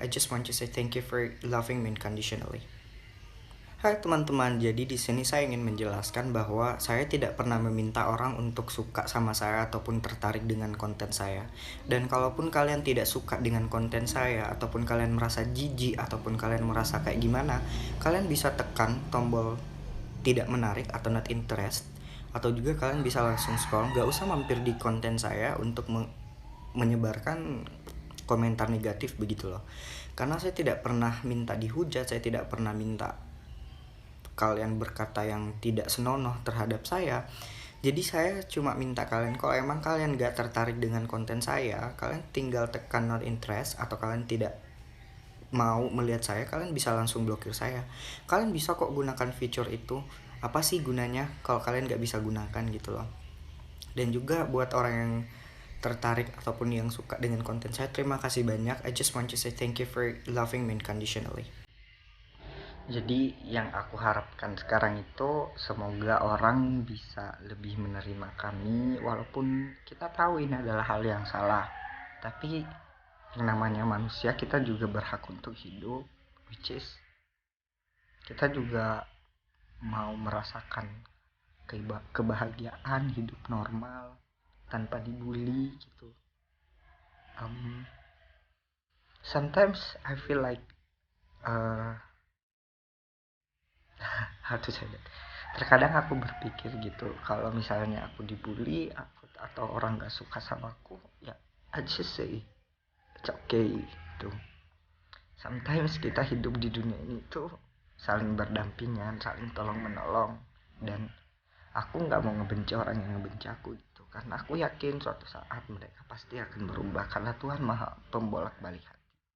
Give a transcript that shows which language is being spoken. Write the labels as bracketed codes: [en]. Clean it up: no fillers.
[en] I just want to say thank you for loving me unconditionally. [id] Hai teman-teman, jadi di sini saya ingin menjelaskan bahwa saya tidak pernah meminta orang untuk suka sama saya ataupun tertarik dengan konten saya. Dan kalaupun kalian tidak suka dengan konten saya ataupun kalian merasa jijik ataupun kalian merasa kayak gimana, kalian bisa tekan tombol tidak menarik atau not interest, atau juga kalian bisa langsung scroll, gak usah mampir di konten saya untuk menyebarkan komentar negatif begitu loh. Karena saya tidak pernah minta dihujat, saya tidak pernah minta kalian berkata yang tidak senonoh terhadap saya. Jadi saya cuma minta kalian, kalau emang kalian gak tertarik dengan konten saya, kalian tinggal tekan not interest, atau kalian tidak mau melihat saya, kalian bisa langsung blokir saya. Kalian bisa kok gunakan fitur itu. Apa sih gunanya kalau kalian gak bisa gunakan gitu loh. Dan juga buat orang yang tertarik ataupun yang suka dengan konten saya, terima kasih banyak. [en] I just want to say thank you for loving me unconditionally. [id] Jadi yang aku harapkan sekarang itu semoga orang bisa lebih menerima kami, walaupun kita tahu ini adalah hal yang salah. Tapi yang namanya manusia, kita juga berhak untuk hidup, [en] which is [id] kita juga mau merasakan kebahagiaan hidup normal tanpa dibully gitu. [en] Sometimes I feel like how to say that. [id] Terkadang aku berpikir gitu, kalau misalnya aku dibully atau orang gak suka sama aku, ya [en] I just say it's okay [id] gitu. [en] Sometimes [id] kita hidup di dunia ini tuh saling berdampingan, saling tolong menolong, dan aku nggak mau ngebenci orang yang ngebenci aku gitu, karena aku yakin suatu saat mereka pasti akan berubah karena Tuhan maha pembolak balik hati.